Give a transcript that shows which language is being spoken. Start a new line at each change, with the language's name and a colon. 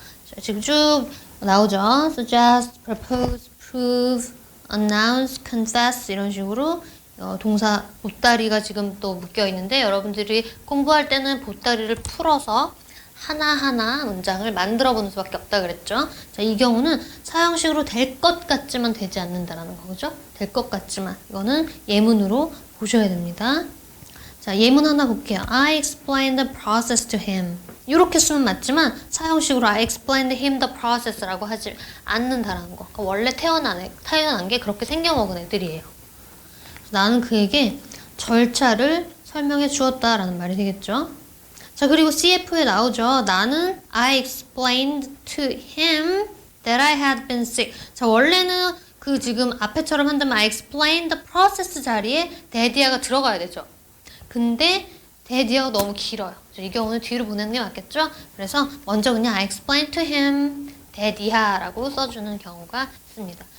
Korean: 자, 지금 쭉 나오죠. suggest, propose, prove, announce, confess 이런 식으로 동사 보따리가 지금 또 묶여 있는데 여러분들이 공부할 때는 보따리를 풀어서 하나하나 문장을 만들어 보는 수밖에 없다 그랬죠. 자, 이 경우는 사형식으로 될 것 같지만 되지 않는다라는 거죠. 될 것 같지만 이거는 예문으로 보셔야 됩니다. 자, 예문 하나 볼게요.
English: I explained the process to him.
Korean: 이렇게 쓰면 맞지만 사형식으로
English: I explained him the process
Korean: 라고 하지 않는다라는 거. 그러니까 원래 태어난 게 그렇게 생겨먹은 애들이에요. 나는 그에게 절차를 설명해 주었다라는 말이 되겠죠. 자, 그리고 CF에 나오죠. 나는
English: I explained to him that I had been sick.
Korean: 자, 원래는 그 지금 앞에처럼 한다면
English: I explained the process
Korean: 자리에 대디아가 들어가야 되죠. 근데 대디아가 너무 길어요. 이 경우는 뒤로 보내는 게 맞겠죠? 그래서 먼저 그냥
English: I explained to him
Korean: 대디아라고 써주는 경우가 있습니다.